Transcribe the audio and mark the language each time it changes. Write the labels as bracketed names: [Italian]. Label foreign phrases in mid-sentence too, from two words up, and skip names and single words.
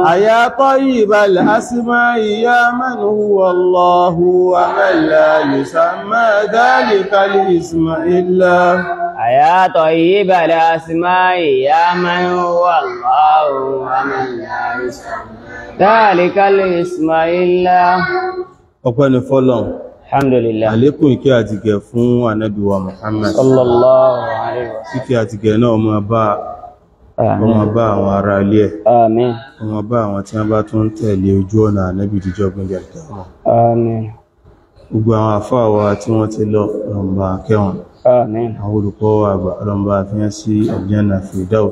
[Arabic] يا طيب الأسماء يا من هو الله ومن لا يسمى ذلك الاسم إلا هو يا طيب الأسماء يا من هو الله ومن لا يسمى ذلك الاسم إلا هو. [Yoruba] ọpẹ́ ni fọ́lọ́run. Alhamdulillah. Àlékún ìkẹ́ àti ìgẹ̀ fún Ànábì wa Muhammad. [Arabic] صلى الله عليه وسلم. [Yoruba] Ìkẹ́ àti ìgẹ̀ náà máa bá àwọn ará ilé ẹ̀. Àmín. Máa bá àwọn tí wọ́n bá tún tẹ̀lé ojú ọ̀nà Ànábì díjọ́ gbẹ̀dẹ̀ àkẹ́wọ̀n. Àmín. Gbogbo àwọn àfáà wa tí wọ́n ti lọ lọ́nba akẹ́wọ̀n. Àmín. Àwọn olùkọ́ wa àgbà lọ́nba àfihàn sí Aljanna Firdaus.